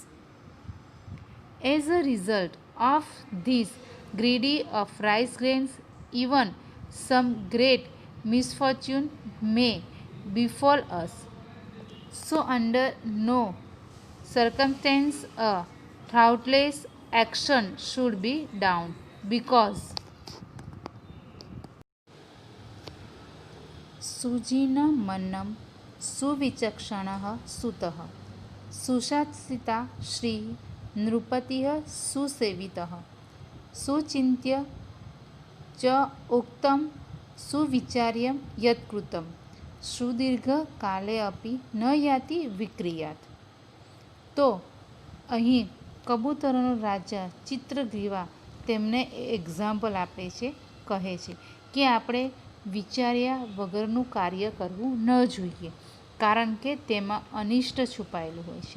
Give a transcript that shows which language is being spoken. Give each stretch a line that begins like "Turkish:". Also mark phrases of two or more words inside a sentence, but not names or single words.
English: As a result of this greedy of rice grains, even some great misfortune may befall us. So, under no circumstance, a thoughtless action should be done because
Sanskrit: सुजीनमन्नं सुविचक्षणः सुतः सुशासिता श्री नृपतिः सुसेवितः सुचिन्त्य च उक्तं सुविचार्य यत्कृतं સુદીર્ઘકાલે અપી ન યાતિ વિક્રિયાત.
Gujarati: તો અહીં કબૂતરોનો રાજા ચિત્રગ્રીવા તેમને એક્ઝામ્પલ આપે છે, કહે છે કે આપણે વિચાર્યા વગરનું કાર્ય કરવું ન જોઈએ, કારણ કે તેમાં અનિષ્ટ છુપાયેલું હોય છે.